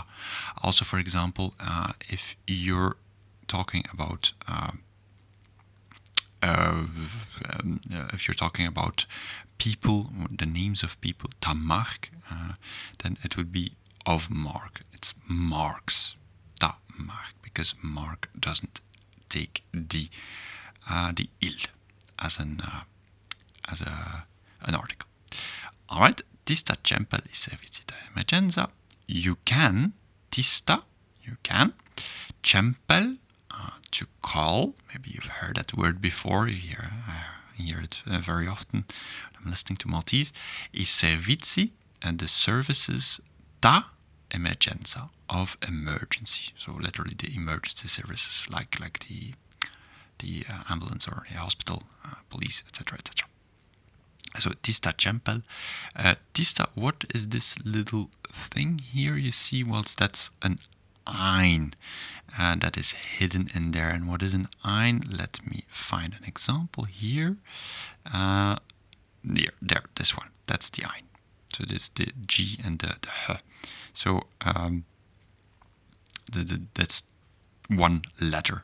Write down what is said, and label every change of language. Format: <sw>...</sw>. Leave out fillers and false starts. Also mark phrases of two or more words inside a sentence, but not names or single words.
<en>Also, for example, if you're talking about people, the names of people, ta mark, then it would be of mark. It's marks, ta mark, because mark doesn't take the il as an article. All right,</en> <mt>tista ċempel is-servizzi ta' emerġenza.</mt> <en>You can ċempel, to call. Maybe you've heard that word before. You hear it very often when I'm listening to Maltese. I-servizzi, and the services</en> <mt>ta' emerġenza,</mt> <en>of emergency. So literally the emergency services, like the ambulance or the hospital, police, etc., etc.</en> <mt>So tista ċempel. Tista,</mt> <en>what is this little thing here you see? Well, that's an ein that is hidden in there. And what is an ein? Let me find an example here. There, this one. That's the ein. So this the G and the h. So that's one letter.</en>